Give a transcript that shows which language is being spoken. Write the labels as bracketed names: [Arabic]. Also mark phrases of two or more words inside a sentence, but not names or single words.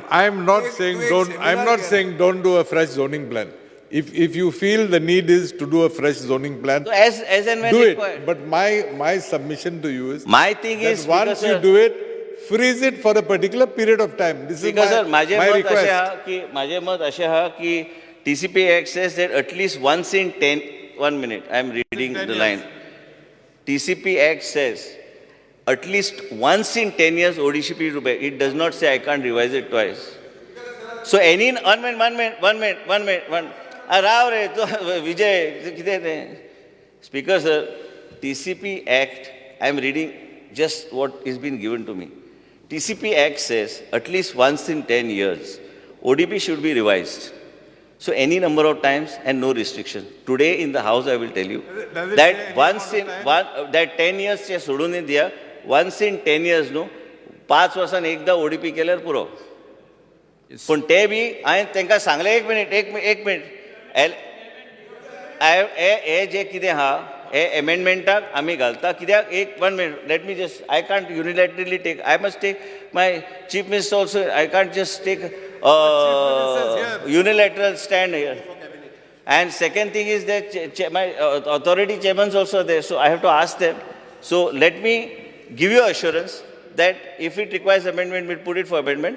[English] I'm not saying don't do a fresh zoning plan. If you feel the need is to do a fresh zoning plan, So as and when do required. it. But my submission to you is My thing that is, once you do it, freeze it for a particular period of time. This is because my request. [Konkani] माझे मत असे हा की [English] TCP Act says that at least once in 10, 1 minute, I am reading the line. TCP Act says at least once in 10 years ODCP to pay. It does not say I can't revise it twice. So any, 1 minute. [Konkani] Rav re, [English] Vijay, Speaker sir, TCP Act, I am reading just what is been given to me. TCP Act says at least once in 10 years, ODP should be revised. So any number of times and no restriction. Today in the House I will tell you Does it say that any once amount in of one, that 10 years [Konkani] चे सोडून दिया, [English] once in 10 years no, [Konkani] 5 वर्षान एकदा ODP केल्यार पुरो. पण ते बी हांवें तांकां सांगलें एक मिनिट हे जे कितें आहा हे एमेंडमेंटाक आमी घालता कित्याक एक [English] 1 minute let me just I can't unilaterally take I must take my chief minister also I can't just take unilateral stand here. And second thing is that my authority chairmen also there, so I have to ask them. So let me give you assurance that if it requires amendment, we'll put it for amendment.